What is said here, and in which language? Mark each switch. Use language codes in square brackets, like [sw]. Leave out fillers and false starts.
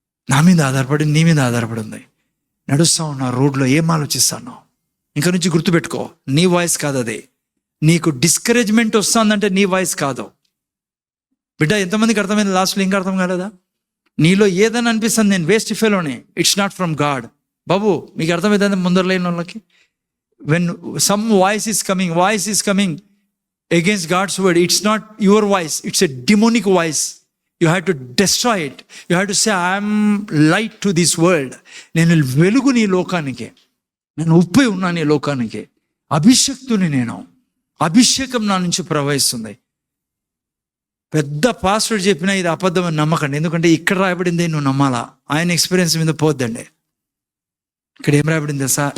[te] నా మీద ఆధారపడింది, నీ మీద ఆధారపడింది. నడుస్తా ఉన్నా రోడ్లో ఏం ఆలోచిస్తాను? ఇంక నుంచి గుర్తుపెట్టుకో, నీ వాయిస్ కాదు అది. నీకు డిస్కరేజ్మెంట్ వస్తుందంటే నీ వాయిస్ కాదు. బిడ్డ, ఎంతమందికి అర్థమైంది? లాస్ట్లో ఇంకా అర్థం కాలేదా? నీలో ఏదని అనిపిస్తుంది నేను waste ఫెలోనే, [en] It's not from God. [te] బాబు మీకు అర్థమవుతుంది ముందర లేని వాళ్ళకి? [en] When some voice is coming against God's word, it's not your voice, it's a demonic voice. You have to destroy it. You have to say, I am light to this world. [te] నేను వెలుగు నీ లోకానికి, నేను ఉప్పై ఉన్నాను ఈ లోకానికి, అభిషక్తుని నేను, అభిషేకం నా నుంచి ప్రవహిస్తుంది. పెద్ద పాస్టర్ చెప్పినా ఇది అబద్ధం అని నమ్మకండి, ఎందుకంటే ఇక్కడ రాయబడింది నువ్వు నమ్మాలా. ఆయన ఎక్స్పీరియన్స్ మీద పోద్దండి. ఇక్కడ ఏం రాయబడింది తెలుసా?